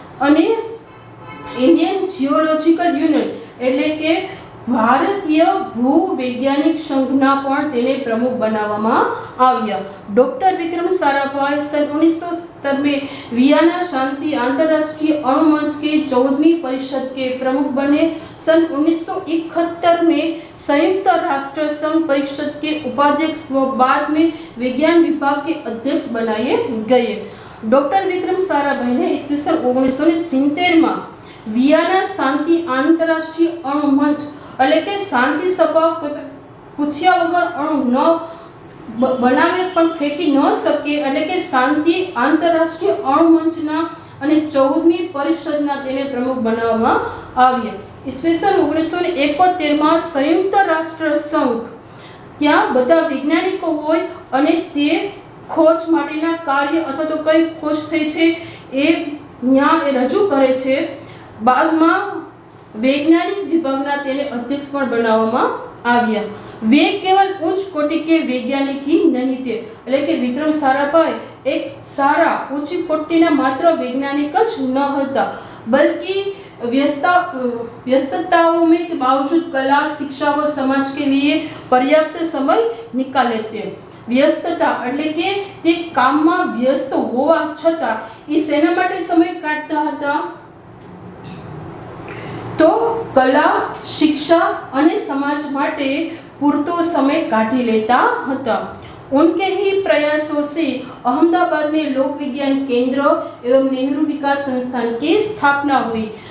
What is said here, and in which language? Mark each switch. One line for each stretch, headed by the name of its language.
Gujarati: અને Indian geological union એટલે કે ભારતીય ભૂવૈજ્ઞાનિક સંઘના પણ તેને પ્રમુખ બનાવવામાં આવ્યા।
Hindi: ડોક્ટર વિક્રમ સારાભાઈ सन 1970 में वियना शांति अंतर्राष्ट्रीय अणु मंच के 14वीं परिषद के प्रमुख बने। सन 1971 में संयुक्त राष्ट्र संघ परिषद के उपाध्यक्ष व बाद में विज्ञान विभाग के अध्यक्ष बनाए गए। डॉक्टर विक्रम साराभाई ने ईस्वीसन 1970 में वियना शांति अंतर्राष्ट्रीय अणु मंच
Gujarati: એટલે કે શાંતિ સભા પૂછ્યા વગર અણુ ન બનાવે પણ ફેંકી ન શકે એટલે કે શાંતિ આંતરરાષ્ટ્રીય અણુ મંચના અને 14મી પરિષદના તેને પ્રમુખ બનાવવામાં આવ્યા। ઈસવીસન 1971 માં સંયુક્ત રાષ્ટ્ર સંઘ ત્યાં બધા વૈજ્ઞાનિકો હોય અને તે ખોજ માટેના કાર્ય અથવા તો કઈ ખોજ થઈ છે એ ત્યાં રજૂ કરે છે। બાદમાં वैज्ञानिक विभागना तेने अध्यक्ष पण बनाववामां આવ્યા।
Hindi: वे केवल उच्च कोटि के वैज्ञानिक ही नहीं थे
Gujarati: એટલે કે વિક્રમ સારાભાઈ એક સારા ઉચ્ચ કોટિના માત્ર વૈજ્ઞાનિક જ ન હતા
Hindi: बल्कि व्यस्तताओं में के बावजूद कला शिक्षा व समाज के लिए पर्याप्त समय निकाले थे।
Gujarati: व्यस्तता એટલે કે તે કામમાં વ્યસ્ત હોવા છતાં એ શેના માટે સમય કાઢતા હતા
Hindi: तो कला शिक्षा
Gujarati: અને समाज માટે પૂરતો समय કાઢી લેતા હતા।
Hindi: उनके ही प्रयासों से अहमदाबाद में लोक विज्ञान केंद्र एवं नेहरू विकास संस्थान की स्थापना हुई।